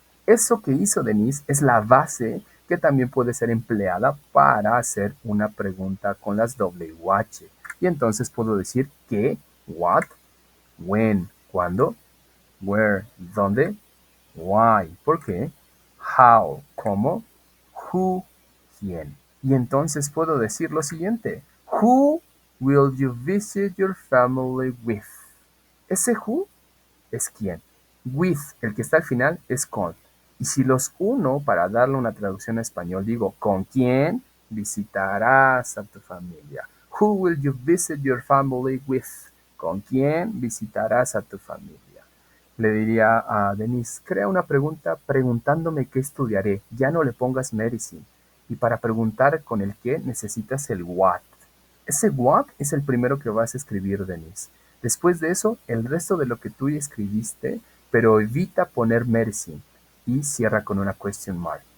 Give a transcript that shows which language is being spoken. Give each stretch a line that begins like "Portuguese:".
Spanish: Eso que hizo Denise es la base que también puede ser empleada para hacer una pregunta con las WH. Y entonces puedo decir qué, what, when, cuándo, where, dónde, why, por qué, how, cómo, who, quién. Y entonces puedo decir lo siguiente.
English: Who will you visit your family with?
Spanish: Ese who es quién. With, el que está al final, es con. Y si los uno para darle una traducción a español, digo, ¿con quién visitarás a tu familia?
English: Who will you visit your family with?
Spanish: ¿Con quién visitarás a tu familia? Le diría a Denise, crea una pregunta preguntándome qué estudiaré. Ya no le pongas medicine. Y para preguntar con el qué necesitas el what. Ese what es el primero que vas a escribir, Denise. Después de eso, el resto de lo que tú escribiste, pero evita poner medicine y cierra con una question mark.